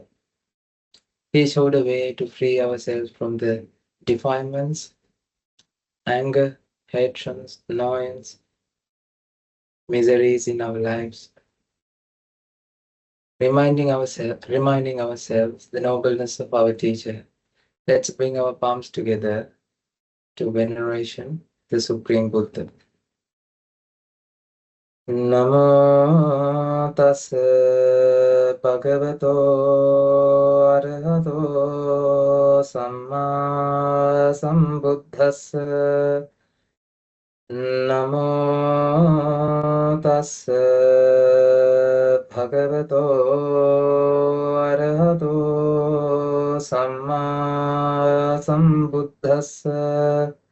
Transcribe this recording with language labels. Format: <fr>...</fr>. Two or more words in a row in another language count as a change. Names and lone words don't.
<en>He showed a way to free ourselves from the defilements, anger, hatreds, annoyance, miseries in our lives, reminding ourselves the nobleness of our teacher. Let's bring our palms together to veneration, the Supreme Buddha.</en> <pi>Namo tassa bhagavato arahato samma sambuddhassa. Namo tassa bhagavato arahato samma sambuddhassa.</pi>